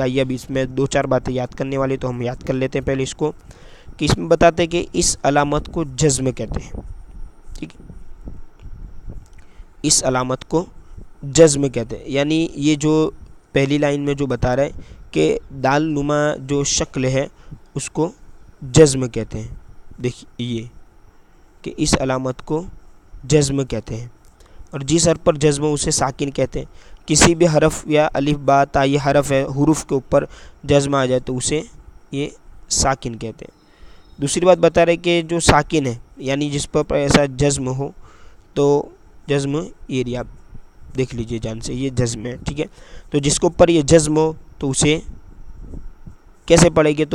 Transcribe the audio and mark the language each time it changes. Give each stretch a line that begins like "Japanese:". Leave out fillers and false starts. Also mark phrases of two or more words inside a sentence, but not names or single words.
Urdu: یہ اب اس میں 2-4 باتیں یاد کرنے والی، تو ہم یاد کر لیتے ہیں پہلے اس کو، کہ اس میں بتاتے ہیں کہ اس علامت کو جزم کہتے ہیں، ٹھیک ہے، اس علامت کو جزم کہتے ہیں، یعنی یہ جو پہلی لائن میں جو بتا رہا ہے کہ دال نما جو شکل ہے اس کو جزم کہتے ہیں۔ دیکھیے یہ کہ اس علامت کو جزم کہتے ہیں، اور جس حرف پر جزم ہو اسے ساکن کہتے ہیں۔ کسی بھی حرف یا الف با تا یہ حرف ہے، حروف کے اوپر جزم آ جائے تو اسے یہ ساکن کہتے ہیں۔ دوسری بات بتا رہے کہ جو ساکن ہے یعنی جس پر ایسا جزم ہو تو جزم ایریا دیکھ لیجئے جان سے، یہ جزم ہے، ٹھیک ہے۔ تو جس کے اوپر یہ جزم ہو تو اسے کیسے پڑھیں گے؟